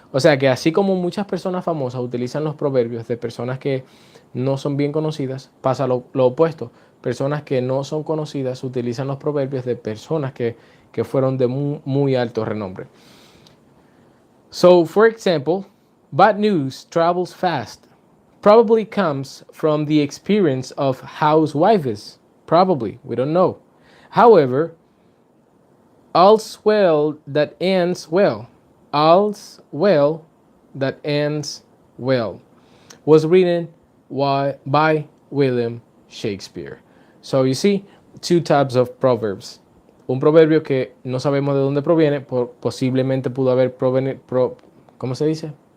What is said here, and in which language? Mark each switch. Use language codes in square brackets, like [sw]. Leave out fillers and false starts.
[es] O sea que así como muchas personas famosas utilizan los proverbios de personas que no son bien conocidas, pasa lo opuesto. Personas que no son conocidas utilizan los proverbios de personas que fueron de muy alto renombre. [en] So, for example, bad news travels fast. Probably comes from the experience of housewives. Probably, we don't know. However, all's well that ends well. All's well that ends well was written by William Shakespeare. So you see, two types of proverbs. [es] Un proverbio que no sabemos de dónde proviene, posiblemente pudo haber ¿cómo se dice?